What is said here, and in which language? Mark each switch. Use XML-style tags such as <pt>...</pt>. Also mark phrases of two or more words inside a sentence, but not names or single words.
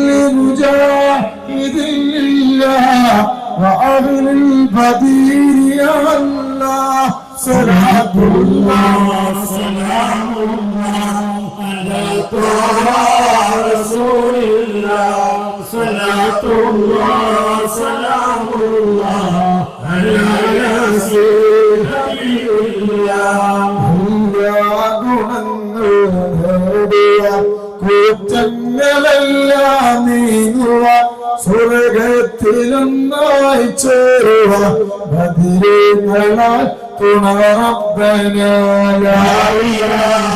<ar>مجاهد لله وأهل البدير يا الله صلاة الله سلام الله على طه رسول الله صلاة الله سلام الله على ياسين حبيب الله</ar> <ml>കുറ്റങ്ങളെല്ലാം നീങ്ങുക സ്വർഗത്തിലൊന്നായി ചേരുക ബദിരീങ്ങളാൽ തുണ</ml> <ar>ربنا لا إله</ar>